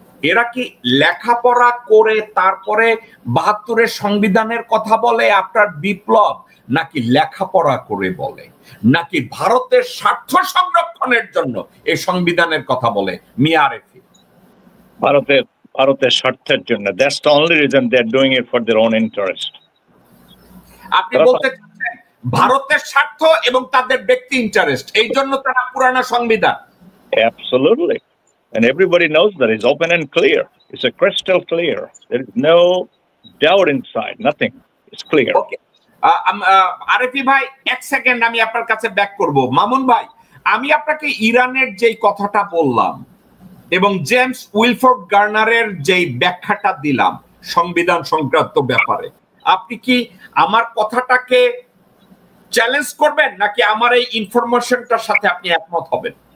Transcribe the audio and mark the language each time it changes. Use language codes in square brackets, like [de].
[bn] এরা কি লেখাপড়া করে তারপরে ৭২-এর সংবিধানের কথা বলে আপনার বিপ্লব, নাকি লেখাপড়া করে বলে, নাকি ভারতের স্বার্থ সংরক্ষণের জন্য এই সংবিধানের কথা বলে? মিয়া আরেফি, ভারতের স্বার্থের জন্য। [en] That's the only reason they are doing it for their own interest. [bn] আপনি বলতে চাচ্ছেন ভারতের স্বার্থ এবং তাদের ব্যক্তি ইন্টারেস্ট, এই জন্য তারা পুরানো সংবিধান? [en] Absolutely. And everybody knows that. It's open and clear. It's a crystal clear. There is no doubt inside. Nothing. It's clear. Okay. [bn] Arefi ভাই, এক সেকেন্ড আমি আপনার কাছে ব্যাক করব। মামুন ভাই, আমি আপনাকে ইরানের যেই কথাটা বললাম এবং জেমস উইলফোর্ড গার্নারের যেই ব্যাখ্যাটা দিলাম সংবিধান সংক্রান্ত ব্যাপারে, আপনি কি আমার কথাটাকে চ্যালেঞ্জ করবেন, নাকি আমার এই ইনফরমেশনটার সাথে আপনি একমত হবেন?